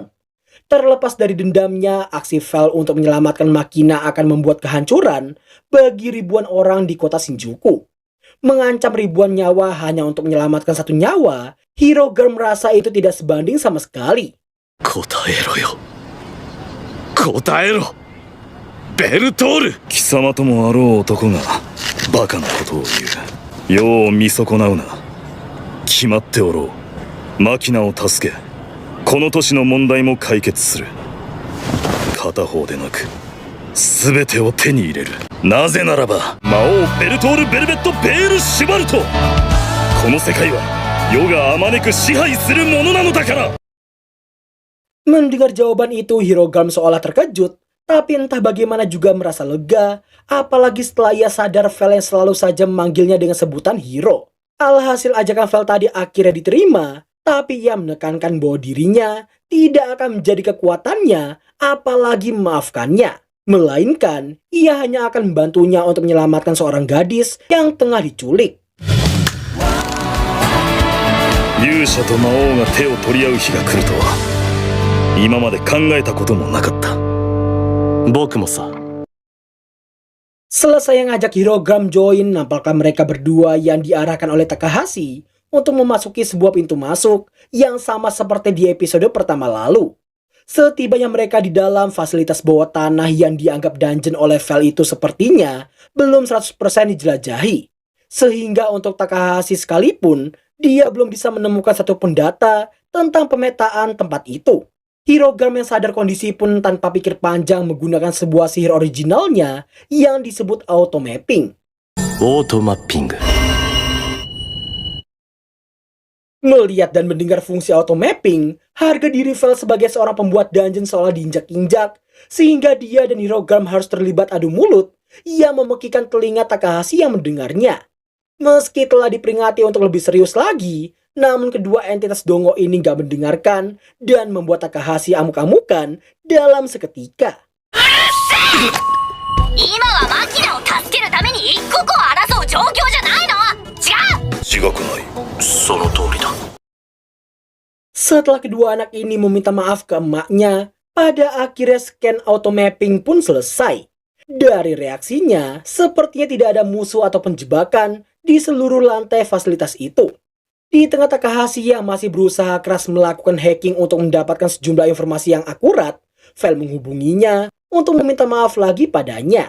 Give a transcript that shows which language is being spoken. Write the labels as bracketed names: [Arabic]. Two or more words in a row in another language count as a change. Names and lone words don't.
[Indonesian] Terlepas dari dendamnya, aksi Vel untuk menyelamatkan Makina akan membuat kehancuran bagi ribuan orang di kota Shinjuku. Mengancam ribuan nyawa hanya untuk menyelamatkan satu nyawa, Hirogarm merasa itu tidak sebanding sama sekali. [Japanese] 答えろよ。答えろ. Bertol! 貴様ともあろう男がバカなことを言う。よう見損なうな。決まっておろう。マキナを助け、この都市の問題も解決する。片方でなく、すべてを手に入れる。なぜならば、魔王ベルトール・ベルベット・ベール・シュバルト。この世界は世があまねく支配するものなのだから。 [Indonesian] Mendengar jawaban itu, Hirogarm seolah terkejut, tapi entah bagaimana juga merasa lega, apalagi setelah ia sadar Vel yang selalu saja memanggilnya dengan sebutan Hiro. Alhasil ajakan Vel tadi akhirnya diterima, tapi ia menekankan bahwa dirinya tidak akan menjadi kekuatannya, apalagi memaafkannya. Melainkan, ia hanya akan membantunya untuk menyelamatkan seorang gadis yang tengah diculik. [Japanese] 勇勇者と魔王が手を取り合う日が来るとは今まで考えたこともなかった。僕もさ。 [Indonesian] Selesai ngajak Hirogram join, nampaknya mereka berdua yang diarahkan oleh Takahashi untuk memasuki sebuah pintu masuk yang sama seperti di episode pertama lalu. Setibanya mereka di dalam fasilitas bawah tanah yang dianggap dungeon oleh Vel itu sepertinya belum 100% dijelajahi. Sehingga untuk Takahashi sekalipun, dia belum bisa menemukan satupun data tentang pemetaan tempat itu. Hirogram yang sadar kondisi pun tanpa pikir panjang menggunakan sebuah sihir originalnya yang disebut [English] auto mapping. [Japanese] オートマッピング。 [Indonesian] Melihat dan mendengar fungsi [English] auto mapping, [Indonesian] harga diri Vel sebagai seorang pembuat dungeon seolah diinjak-injak, sehingga dia dan Hirogram harus terlibat adu mulut yang memekikan telinga Takahashi yang mendengarnya. Meski telah diperingati untuk lebih serius lagi, namun kedua entitas dongo ini gak mendengarkan dan membuat Takahashi amuk-amukan dalam seketika. [Japanese] 今はマキナを助けるために一刻を争う状況じゃないの？違う！違くない。その通りだ。 [Indonesian] Setelah kedua anak ini meminta maaf ke emaknya, pada akhirnya [English] scan auto mapping [Indonesian] pun selesai. Dari reaksinya, sepertinya tidak ada musuh atau penjebakan di seluruh lantai fasilitas itu. Di tengah Takahashi yang masih berusaha keras melakukan hacking untuk mendapatkan sejumlah informasi yang akurat, Vel menghubunginya untuk meminta maaf lagi padanya.